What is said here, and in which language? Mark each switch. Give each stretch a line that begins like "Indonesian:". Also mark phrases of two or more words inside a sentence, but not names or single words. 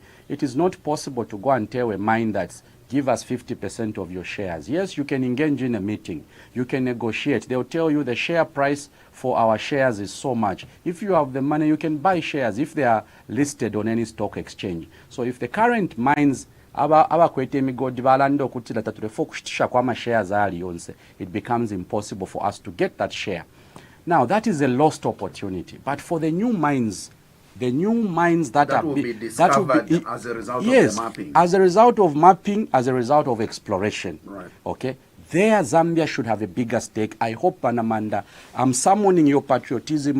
English: It is not possible to go and tell a mine that give us 50% of your shares. Yes, you can engage in a meeting. You can negotiate. They'll tell you the share price for our shares is so much. If you have the money, you can buy shares if they are listed on any stock exchange. So if the current mines
Bemba: abakwete emigodi balanda okutira tatulefa okushitishya kwama shares ali yonse,
English: it becomes impossible for us to get that share. Now that is a lost opportunity. But for the new mines that will be discovered as a result of the mapping. As a result of mapping, as a result of exploration. Right. Okay. There, Zambia should have a bigger stake. I hope, Panamanda, I'm summoning your patriotism.